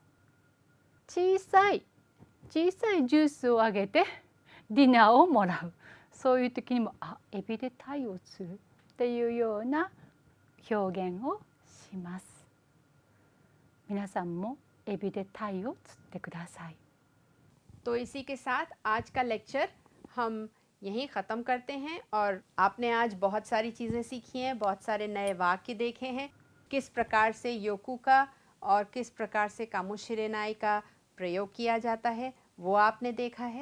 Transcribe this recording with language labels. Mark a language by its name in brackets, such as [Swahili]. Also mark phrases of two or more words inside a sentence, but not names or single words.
[Japanese] 小さいジュースをあげてディナーをもらう。そういう時にもエビで鯛を釣るっていうような表現をします。皆さんもエビで鯛を釣ってください。 [Hindi] तो इसी के साथ आज का लेक्चर हम यहीं ख़त्म करते हैं और आपने आज बहुत सारी चीज़ें सीखी हैं, बहुत सारे नए वाक्य देखे हैं, किस प्रकार से योकू का और किस प्रकार से कामुशिरेनाई का प्रयोग किया जाता है वो आपने देखा है।